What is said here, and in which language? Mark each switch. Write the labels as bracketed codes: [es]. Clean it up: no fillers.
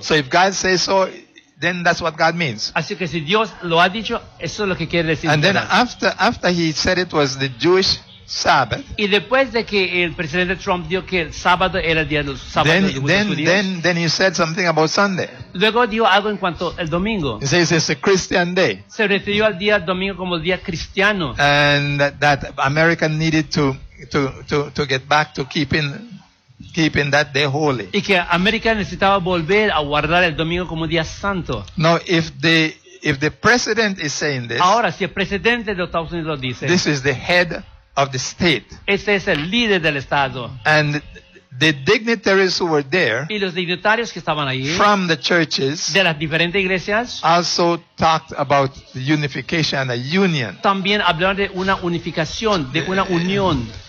[en] So if God says so, then that's what God means. [es] Así que si Dios lo ha dicho, eso es lo que quiere decir. [en] And then after he said it was the Jewish Sabbath. [es] Y después de que el presidente Trump dijo que el sábado era el día del sábado. [en] Then he said something about Sunday. [es] Luego dijo algo en cuanto al domingo. [en] He says it's a Christian day. [es] Se refirió al día domingo como el día cristiano. [en] And that America needed to get back to keeping that day holy. [es] Y que América necesitaba volver a guardar el domingo como día santo. [en] Now, if the president is saying this, [es] ahora si el presidente de Estados Unidos lo dice, [en] this is the head of the state. [es] Este es el líder del estado. [en] And the dignitaries who were there, [es] y los dignitarios que estaban allí, [en] from the churches, [es] de las diferentes iglesias, [en] also talked about the unification and a union. [es] También hablaron de una unificación, de una unión.